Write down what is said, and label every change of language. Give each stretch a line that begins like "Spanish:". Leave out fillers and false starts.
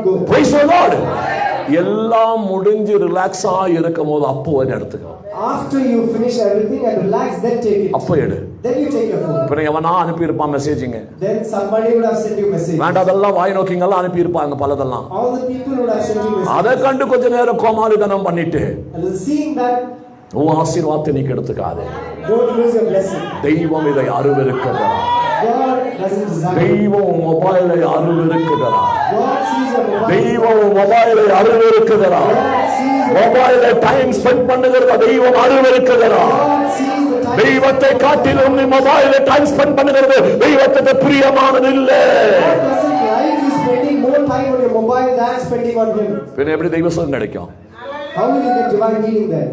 English: Praise the Lord.
Tamil: எல்லாம் முடிஞ்சு ரிலாக்ஸா இருக்கும் போது அப்போ எடுத்துக்கோ.
English: After you finish everything and relax, then take it.
Tamil: அப்போ எடு.
English: Then you take your phone.
Tamil: பிறகு எவனா அனுப்பி இருப்பான் மெசேஜிங்க.
English: Then somebody would have sent you message.
Tamil: வேண்டாதெல்லாம் வாய் நோக்கிங்கெல்லாம் அனுப்பி இருப்பாங்க பலதெல்லாம்.
English: All the people would have sent you message.
Tamil: அதை கண்டு கொஞ்ச நேரம் கோமாளிதனம் பண்ணிட்டு
English: and seeing that
Tamil: உன் ஆசீர்வாதத்தை நீ கெடுத்துக்காதே.
English: Don't lose your blessing.
Tamil: தெய்வம் இதை அருவருக்கிறார்.
English: God doesn't desire.
Tamil: தெய்வம் மொபைலை அருவருக்கிறார்.
English: God sees your mobile.
Tamil: தெய்வம் மொபைலை அருவருக்கிறார். மொபைலை டைம் ஸ்பெண்ட் பண்ணுகிறத தெய்வம் அருவருக்கிறார். தெய்வத்தை காட்டிலும் நீ மொபைலை டைம் ஸ்பெண்ட் பண்ணுகிறது தெய்வத்துக்கு பிரியமானது இல்ல.
English: God doesn't like you spending more time on your mobile than spending on him.
Tamil: பின்ன எப்படி தெய்வ சுகம் கிடைக்கும்?
English: How will you get divine healing then?